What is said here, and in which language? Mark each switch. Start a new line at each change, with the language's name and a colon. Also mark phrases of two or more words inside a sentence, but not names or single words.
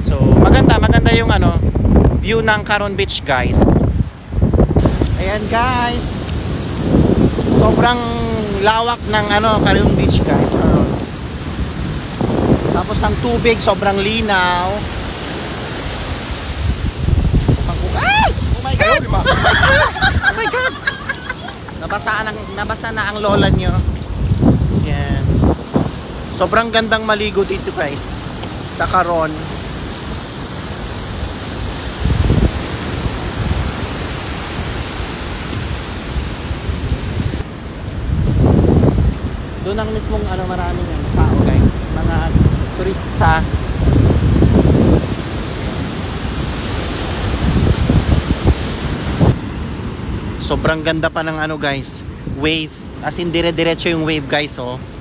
Filipino: So maganda yung ano view ng Caron Beach guys. Ayan guys, sobrang lawak ng ano Caron Beach guys. Tapos ang tubig sobrang linaw. Ay!
English: Oh my God! Oh my God!
Filipino: Nabasa na ang lola nyo. Yan. Sobrang gandang maligo dito guys sa Caron. Doon ang mismong maraming tao guys, mga turista. Sobrang ganda pa ng guys, wave,
English: as in
Filipino: dire-diretso yung wave guys oh.